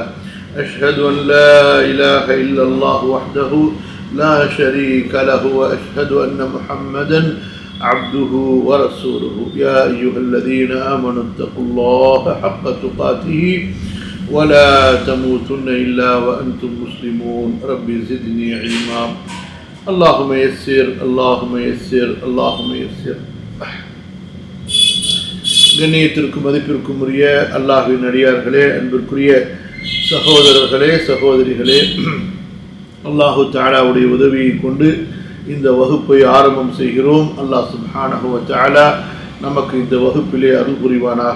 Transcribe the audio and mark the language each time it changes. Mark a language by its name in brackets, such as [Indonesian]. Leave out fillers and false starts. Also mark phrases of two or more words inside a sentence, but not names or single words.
[Arabic] أشهد أن لا إله إلا الله وحده لا شريك له وأشهد أن محمدا عبده ورسوله. يا أيها الذين آمنوا اتقوا الله حق تقاته ولا تموتن إلا وأنتم مسلمون. رب زدني علما. اللهم يسر اللهم يسر اللهم يسر. [Tamil] கண்ணியத்திற்கும் மதிப்பிற்கும் உரிய அல்லாஹ்வின் அடியார்களே, அன்பிற்குரிய சகோதரர்களே சகோதரிகளே, அல்லாஹு தஆலாவுடைய உதவியை கொண்டு இந்த வகுப்பை ஆரம்பம் செய்கிறோம். அல்லாஹ் [Arabic] سبحانه وتعالى [Tamil] நமக்கு இந்த வகுப்பிலே அருள் புரிவானாக.